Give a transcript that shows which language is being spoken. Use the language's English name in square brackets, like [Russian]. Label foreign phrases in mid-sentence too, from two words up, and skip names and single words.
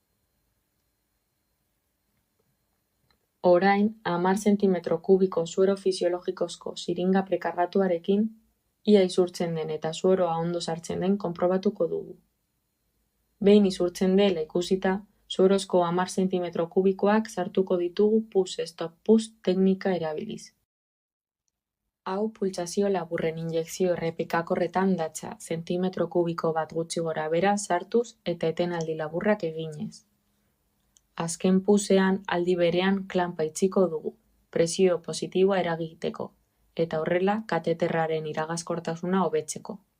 [Basque] Orain, 10 zentimetro kubiko suero fisiologikozko ziringa prekargatuarekin, ia isurtzen den eta sueroa ondo sartzen den konprobatuko dugu. Behin isurtzen dela ikusita, suerozko 10 zentimetro kubikoak sartuko ditugu push-stop-push teknika erabiliz. Hau pultsazio laburren injekzio errepikakorretan datza, zentimetro kubiko bat gutxi gora bera sartuz eta etenaldi laburrak eginez. Azken pusean aldi berean klanpa itxiko dugu, presio positiboa eragiteko, eta horrela kateterraren iragazkortasuna hobetzeko.